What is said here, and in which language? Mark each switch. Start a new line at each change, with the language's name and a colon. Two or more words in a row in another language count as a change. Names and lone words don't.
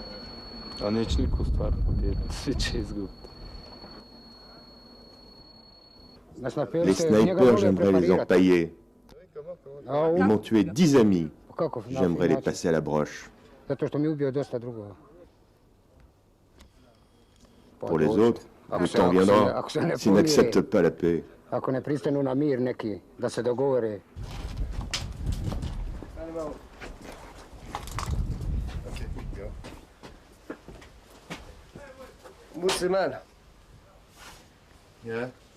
French: Les snipers, j'aimerais les empailler. Ils m'ont tué 10 amis. J'aimerais les passer à la broche. Pour les autres, le temps viendra s'ils n'acceptent pas la paix.
Serbian: Ako ne pristanu na mir neki, da se dogovore. Musliman. Yeah.